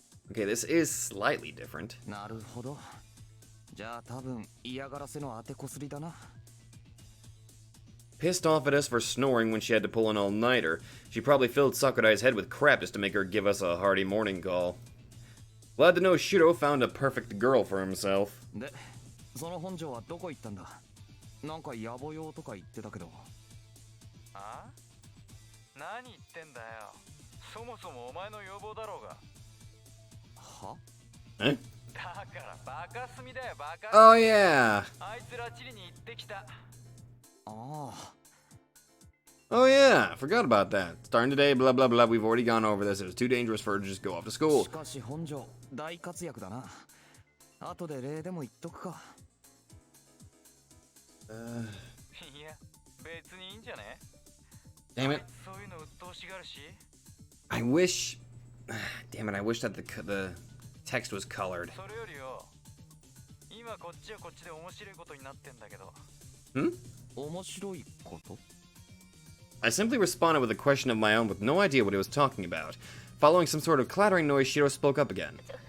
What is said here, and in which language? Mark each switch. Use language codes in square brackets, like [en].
[en] Okay, this is slightly different. [ja] なるほど。じゃあ多分嫌がらせの当てこすりだな。 [en] Pissed off at us for snoring when she had to pull an all-nighter, she probably filled Sakurai's head with crap just to make her give us a hearty morning call. Glad to know Shiro found a perfect girl for himself. [ja] で、その本庄はどこ行ったんだ。なんか野暮用とか言ってたけど。あ？何言ってんだよ。そもそもお前の要望だろうが。は？え？だからバカすみだよバカ。 [en] Oh yeah. [ja] あいつらチリに行ってきた。ああ。 [en] Oh yeah, forgot about that. Starting today, blah blah blah, we've already gone over this. It was too dangerous for her to just go off to school. [ja] しかし本庄大活躍だな。後で礼でも言っとくか。いや、別にいいんじゃね？ [en] Damn it. [ja] そういうの鬱陶しがるし。 [en] I wish... Damn it, I wish that the text was colored. [ja] それよりよ、今こっちはこっちで面白いことになってんだけど。 Hmm? 面白いこと？ [en] I simply responded with a question of my own with no idea what he was talking about. Following some sort of clattering noise, Shiro spoke up again.